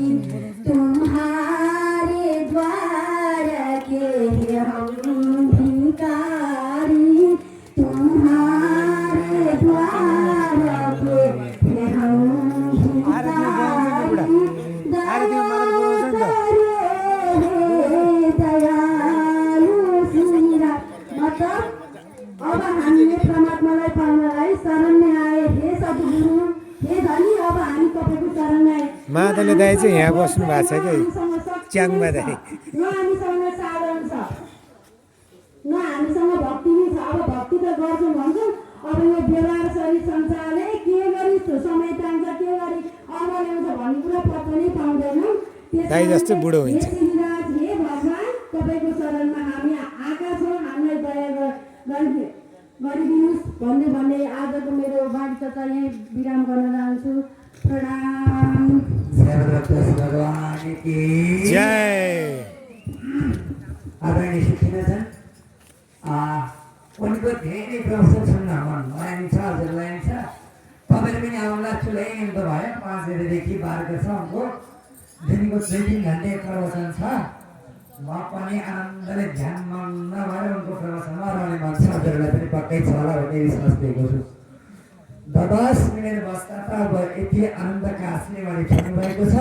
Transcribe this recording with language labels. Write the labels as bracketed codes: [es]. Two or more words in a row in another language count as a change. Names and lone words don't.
[hi] तुम्हारे द्वार के हम भिखारी, तुम्हारे द्वार के हम भिखारी। दया करो रे दयालु श्री राम। [ne] मतलब अब हामीले परमात्मालाई पाउनलाई शरणमा आए। हे सद्गुरु, हे धनी, अब हामी तपाईँको शरणमा आए। माधवले दाइ चाहिँ यहाँ बस्नु भएको छ कि च्याङमा दाइ। न हामीसँग साधन छ, न हामीसँग भक्ति नै छ। अब भक्ति त गर्छौँ भन्छौँ, अब यो व्यवहार शरीर संसारले के गरी समय तान्छ, के गरी अमर ल्याउँछ भन्ने कुरा पत्ता नै पाउँदैनौँ। दाइ जस्तो बुढो हुन्छ। हे श्रीराज, हे भगवान्, तपाईँको शरणमा हामी आएका छौँ। हामीलाई दया गरिदिनुहोस् भन्दै आजको मेरो वाणी चर्चा यहीँ विराम गर्न चाहन्छु। प्रणाम। [hi] भगवान की जय। [ne] आदरणीय शिक्षिका उनको धेरै प्रश्न सुन्न मन लाइन छ हजुरलाई छ तपाईँले पनि आउला चुलाइ त भयो 5 बजेदेखि 12 बजेसम्मको दिनको 2-3 घन्टे प्रवचन छ। म पनि आनन्दले ध्यान मग्न भएर उनको प्रवचनमा रहने मन छ। हजुरलाई पनि पक्कै छ होला भन्ने विश्वास दिएको छु। 10 मिनट बस्दा त अब यति आनन्दका हाँस्ने मैले छुट्नु भएको छ।